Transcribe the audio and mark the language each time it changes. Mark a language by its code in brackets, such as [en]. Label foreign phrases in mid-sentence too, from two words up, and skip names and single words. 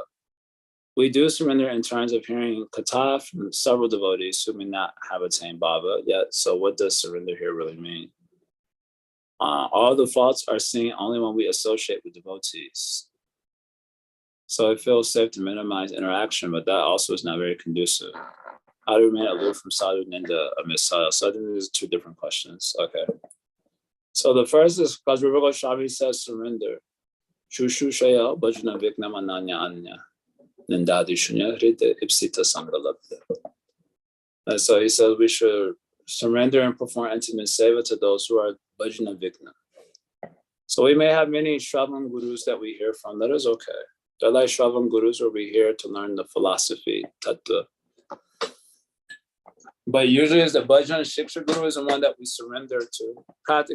[en] We do surrender in terms of hearing katha from several devotees who may not have attained bhava yet. So what does surrender here really mean? All the faults are seen only when we associate with devotees. So it feels safe to minimize interaction, but that also is not very conducive. How to remain aloof from [sa] sadhu ninda [en] amidst sadhu? So I think there's two different questions. Okay. So the first is because Rupa Goswami says surrender. [sa] Shushu shaya bhajana viknam ananya anya nindadi shunya hrida ipsita sangalabdha. [en] And so he says we should surrender and perform intimate seva to those who are [sa] bhajana vikna. [en] So we may have many Shravan gurus that we hear from. That is okay. They're like Shravan gurus where we hear to learn the philosophy, tattva. But usually it's the [sa] bhajan shiksha guru [en] is the one that we surrender to practically.